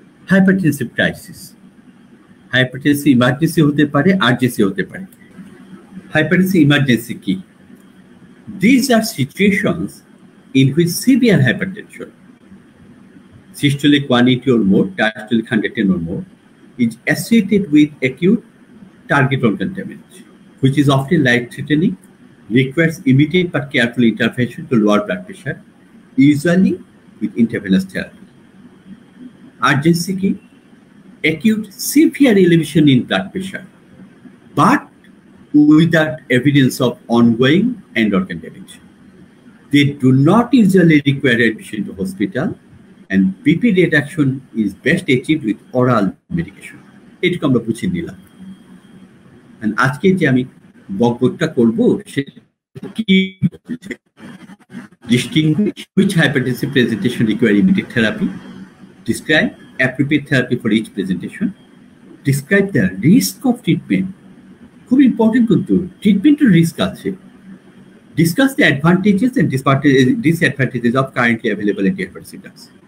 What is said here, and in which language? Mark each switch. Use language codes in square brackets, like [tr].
[bn] Hypertensive crisis, hypertensive emergency হতে পারে, আরজেসি হতে পারে। হাইপারটেনসিভ ইমার্জেন্সি কি? [en] These are situations in which severe hypertension, systolic 180 or more, diastolic 110 or more, is associated with acute target organ damage, which is often life-threatening, requires immediate but careful intervention to lower blood pressure, usually with intravenous therapy. Urgency key, acute severe elevation in blood pressure, but without evidence of ongoing end organ damage. They do not usually require admission to hospital, and BP reduction is best achieved with oral medication. [bn] এটুকু আমরা বুঝে নিলাম। আজকে যে আমি বক্তব্যটা করব সেটা কি, [en] distinguish which hypertensive presentation require immediate therapy, describe appropriate therapy for each presentation, describe the risk of treatment, [bn] খুব ইম্পর্টেন্ট কিন্তু ট্রিটমেন্টের রিস্ক আছে, [en] Discuss the advantages and disadvantages of currently available antihypertensive drugs.